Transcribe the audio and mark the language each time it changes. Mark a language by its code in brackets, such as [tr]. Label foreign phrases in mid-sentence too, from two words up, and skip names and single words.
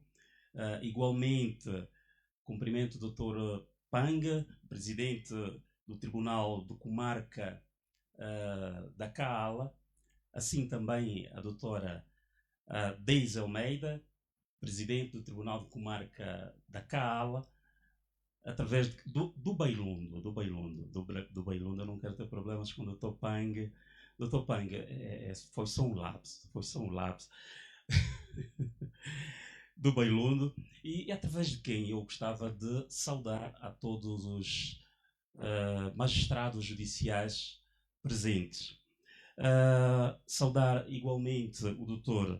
[pt] Igualmente, cumprimento o doutor Panga, presidente do Tribunal de Comarca da Caala, assim também a doutora Deise Almeida, presidente do Tribunal de Comarca da Caala, através do Bailundo, eu não quero ter problemas com o Dr. Pang. Dr. Pang, foi só um lapso, do Bailundo, e através de quem eu gostava de saudar a todos os magistrados judiciais presentes. Saudar igualmente o Dr.